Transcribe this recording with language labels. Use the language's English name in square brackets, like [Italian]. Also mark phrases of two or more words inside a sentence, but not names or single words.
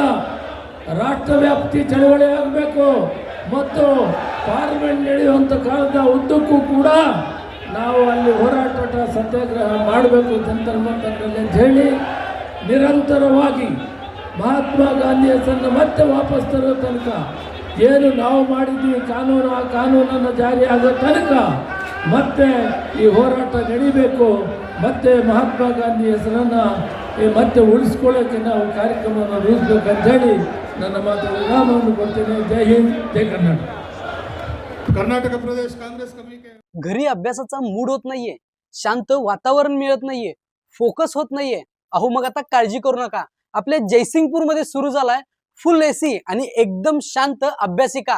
[Kannada] ರಾಷ್ಟ್ರವ್ಯಾಪ್ತಿ ಚಳವಳಿ ಆಗಬೇಕು ಮತ್ತು ಪಾರ್ಲಿಮೆಂಟ್ ನಡೆಯುವಂಥ ಕಾಲದ ಉದ್ದಕ್ಕೂ ಕೂಡ ನಾವು ಅಲ್ಲಿ ಹೋರಾಟ ಸತ್ಯಾಗ್ರಹ ಮಾಡಬೇಕು ಅಂತ ಹೇಳಿ ನಿರಂತರವಾಗಿ ಮಹಾತ್ಮ ಗಾಂಧಿ ಹೆಸರನ್ನು ಮತ್ತೆ ವಾಪಸ್ ತರೋ ತನಕ ಏನು ನಾವು ಮಾಡಿದ್ದೀವಿ ಕಾನೂನು, ಆ ಕಾನೂನನ್ನು ಜಾರಿ ಆಗೋ ತನಕ ಮತ್ತೆ ಈ ಹೋರಾಟ ನಡೀಬೇಕು. ಮತ್ತೆ ಮಹಾತ್ಮ ಗಾಂಧಿ ಹೆಸರನ್ನು ಮತ್ತೆ ಉಳಿಸ್ಕೊಳ್ಳೋಕ್ಕೆ ನಾವು ಕಾರ್ಯಕ್ರಮವನ್ನು ರೂಪಿಸಬೇಕಂತ ಹೇಳಿ ನನ್ನ ಮಾತು ವಿರಾಮವನ್ನು ಕೊಡ್ತೇನೆ. [Hindi] जय हिंद, जय कर्नाटक प्रदेश काँग्रेस कमिटी. [Marathi] घरी अभ्यासाचा मूड होत नाहीये, शांत वातावरण मिळत नाहीये, फोकस होत नाहीये. अहो मग आता काळजी करू नका. आपल्या जयसिंगपूर मध्ये सुरू झालाय [English] full AC [Marathi] आणि एकदम शांत अभ्यासिका.